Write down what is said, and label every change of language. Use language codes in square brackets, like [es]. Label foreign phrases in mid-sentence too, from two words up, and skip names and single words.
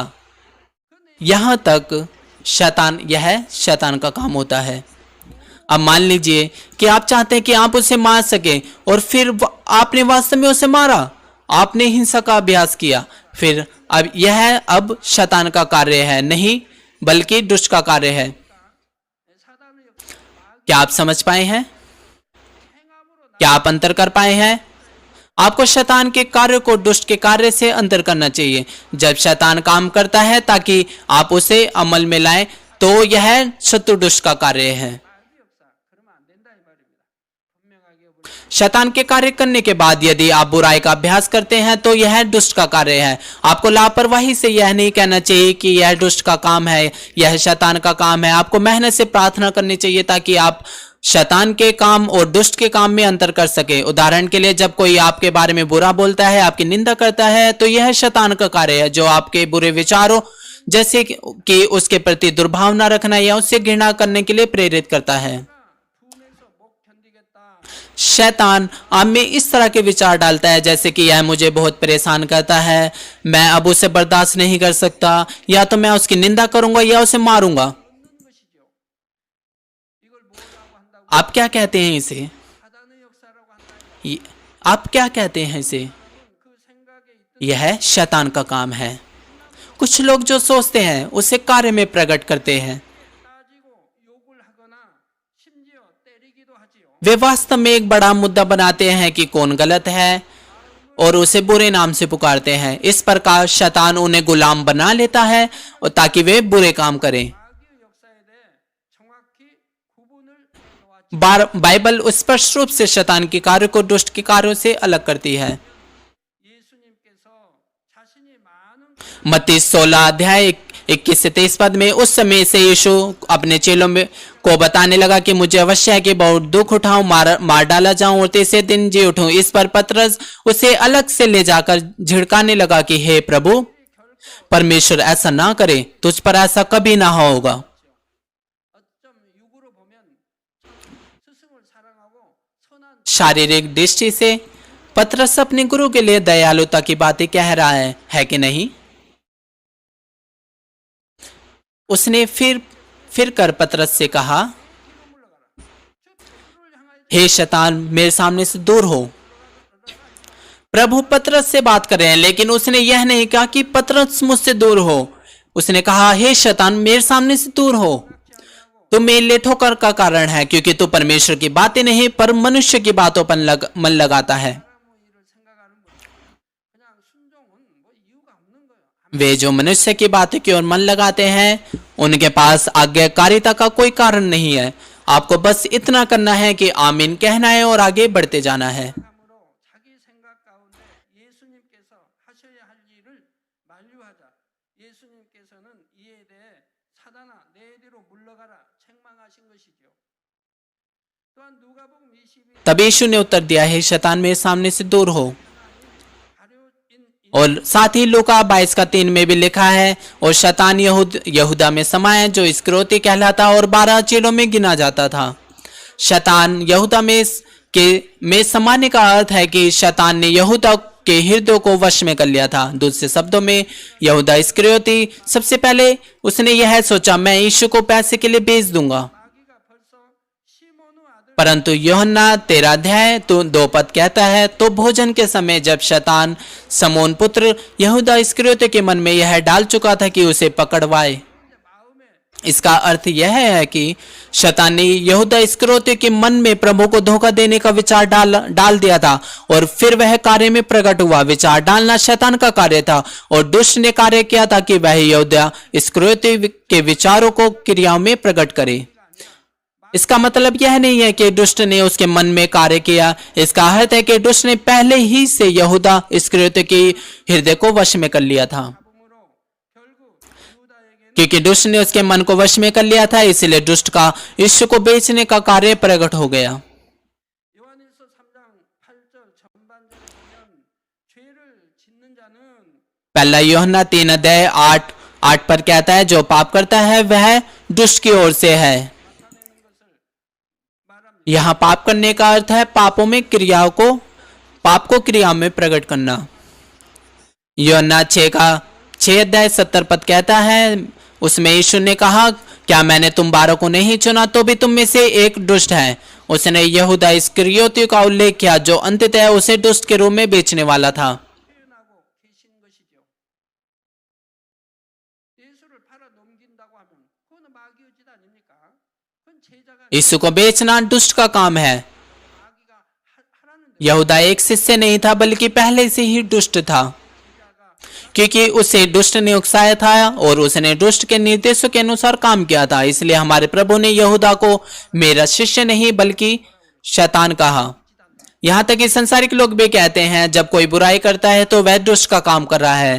[hi] यहां तक यह शैतान का काम होता है। अब मान लीजिए कि आप चाहते हैं कि आप उसे मार सके, और फिर आपने वास्तव में उसे मारा, आपने हिंसा का अभ्यास किया। फिर अब यह शैतान का कार्य है, नहीं बल्कि दुष्ट का कार्य है। [ko] 사단의 역사 [hi] क्या आप समझ पाए हैं? [ko] 행함으로 [hi] क्या आप अंतर कर पाए हैं? आपको शैतान के कार्य को दुष्ट के कार्य से अंतर करना चाहिए। जब शैतान काम करता है ताकि आप उसे अमल में लाएं, तो यह शत्रु दुष्ट का कार्य है। [ko] 악의 역사 그러면 안 된다 이 말입니다. 분명하게 우리 [hi] शैतान के कार्य करने के बाद यदि आप बुराई का अभ्यास करते हैं तो यह दुष्ट का कार्य है। आपको लापरवाही से यह नहीं कहना चाहिए कि यह दुष्ट का काम है, यह शैतान का काम है। आपको मेहनत से प्रार्थना करनी चाहिए ताकि आप शैतान के काम और दुष्ट के काम में अंतर कर सके। उदाहरण के लिए, जब कोई आपके बारे में बुरा बोलता है, आपकी निंदा करता है, तो यह शैतान का कार्य है जो आपके बुरे विचारों जैसे कि उसके प्रति दुर्भावना रखना या उससे घृणा करने के लिए प्रेरित करता है। [ko] 품에서 못 견디겠다. [hi] शैतान आप में इस तरह के विचार डालता है जैसे कि यह मुझे बहुत परेशान करता है, मैं अब उसे बर्दाश्त नहीं कर सकता, या तो मैं उसकी निंदा करूंगा या उसे मारूंगा। [ko] 없는 것이죠. 이걸 뭐라고 한다고? [hi] आप क्या कहते हैं इसे? [ko] 사단의 역사라고 한다. [hi] आप क्या कहते हैं इसे? [ko] 그 생각에 있던 [hi] यह शैतान का काम है। कुछ लोग जो सोचते हैं उसे कार्य में प्रकट करते हैं। [ko] 따지고 욕을 하거나 심지어 때리기도 하지요. [hi] वे वास्तव में एक बड़ा मुद्दा बनाते हैं कि कौन गलत है और उसे बुरे नाम से पुकारते हैं। इस प्रकार शैतान उन्हें गुलाम बना लेता है और ताकि वे बुरे काम करें। [ko] 악의 역사에 대해 정확히 구분을 해놓았죠. [hi] बाइबल स्पष्ट रूप से शैतान के कार्य को दुष्ट के कार्यों से अलग करती है। [ko] 예수님께서 자신의 [hi] मत्ती 16 अध्याय 21 से 23 पद में, उस समय से यीशु अपने चेलों में को बताने लगा कि मुझे अवश्य है कि बहुत दुख उठाऊं, मार डाला जाऊं और तीसरे दिन जी उठूं। इस पर पतरस उसे अलग से ले जाकर झिड़काने लगा कि हे प्रभु, परमेश्वर ऐसा ना करे, तुझ पर ऐसा कभी ना होगा। [ko] 어쩜 육으로 보면 스승을 사랑하고 선한 [hi] शारीरिक दृष्टि से पतरस अपने गुरु के लिए दयालुता की बातें कह रहा है कि नहीं? उसने फिर कर पतरस से कहा, हे शैतान, मेरे सामने से दूर हो। प्रभु पतरस से बात कर रहे हैं, लेकिन उसने यह नहीं कहा कि पतरस मुझसे दूर हो। उसने कहा, हे शैतान, मेरे सामने से दूर हो। तू मेरे लिए ठोकर का कारण है, क्योंकि तू परमेश्वर की बातें नहीं पर मनुष्य की बातों पर मन लगाता है। [ko] 일을 생각하는 거예요. 그냥 순종은 뭐 이유가 없는 거예요. [hi] वे जो मनुष्य की बातों की ओर मन लगाते हैं, उनके पास आज्ञाकारिता का कोई कारण नहीं है। आपको बस इतना करना है कि आमीन कहना है और आगे बढ़ते जाना है। [ko] 함으로 자기 생각 가운데 예수님께서 하셔야 할 일을 만류하자. 예수님께서는 이에 대해 사단아 내리로 물러가라 책망하신 것이죠. 또한 누가복음 22 [hi] तब यीशु ने उत्तर दिया, हे शैतान, मेरे सामने से दूर हो। [ko] 가룟인 [hi] और साथ ही लूका 22 का 3 में भी लिखा है, और शैतान यहूदा में समाया जो इस्करियोती कहलाता और 12 चेलों में गिना जाता था। शैतान यहूदा में समाने का अर्थ है कि शैतान ने यहूदा के हृदय को वश में कर लिया था। दूसरे शब्दों में, यहूदा इस्करियोती सबसे पहले उसने यह सोचा, मैं यीशु को पैसे के लिए बेच दूंगा। [ko] 마귀가 벌써 시몬의 아들 [hi] परंतु यूहन्ना 13 अध्याय 2 पद कहता है, तो भोजन के समय जब शैतान समोन पुत्र यहूदा इस्करियोती के मन में यह डाल चुका था कि उसे पकड़वाए। [ko] 마음에 [hi] इसका अर्थ यह है कि शैतान ने यहूदा इस्करियोती के मन में प्रभु को धोखा देने का विचार डाल दिया था, और फिर वह कार्य में प्रकट हुआ। विचार डालना शैतान का कार्य था, और दुष्ट ने कार्य किया था कि वह यहूदा इस्करियोती के विचारों को क्रियाओं में प्रकट करे। इसका मतलब यह नहीं है कि दुष्ट ने उसके मन में कार्य किया। इसका अर्थ है कि दुष्ट ने पहले ही से यहूदा इस्करियोती के हृदय को वश में कर लिया था। [ko] 잡음으로 결국 유다에게는 [hi] क्योंकि दुष्ट ने उसके मन को वश में कर लिया था, इसलिए दुष्ट का यीशु को बेचने का कार्य प्रकट हो गया। [ko] 요한일서 3장 8절 전반절에 보면 죄를 짓는 जा는 [hi] पहला यूहन्ना 3 अध्याय 8 पर कहता है, जो पाप करता है वह दुष्ट की ओर से है। [ko] 나타내는 것을 말합니다. [hi] यहाँ पाप करने का अर्थ है पाप को क्रियाओं में प्रकट करना। यूहन्ना 6 अध्याय 70 पद कहता है, उसमें यीशु ने कहा, क्या मैंने तुम 12 को नहीं चुना, तो भी तुम में से एक दुष्ट है। उसने यहूदा इस्करियोती का उल्लेख किया, जो अंततः उसे दुष्ट के रूप में बेचने वाला था। [ko] 표현하고 계신 것이죠. 예수를 팔아 넘긴다고 하면 그거는 마귀의 짓 아닙니까? 그건 제자가 [hi] यीशु को बेचना दुष्ट का काम है। [ko] 마귀가 하라는 대로 [hi] यहूदा एक शिष्य नहीं था, बल्कि पहले से ही दुष्ट था, क्योंकि उसे दुष्ट ने उकसाया था और उसने दुष्ट के निर्देशों के अनुसार काम किया था। इसलिए हमारे प्रभु ने यहूदा को मेरा शिष्य नहीं बल्कि शैतान कहा। यहाँ तक कि संसारिक लोग भी कहते हैं, जब कोई बुराई करता है तो वह दुष्ट का काम कर रहा है।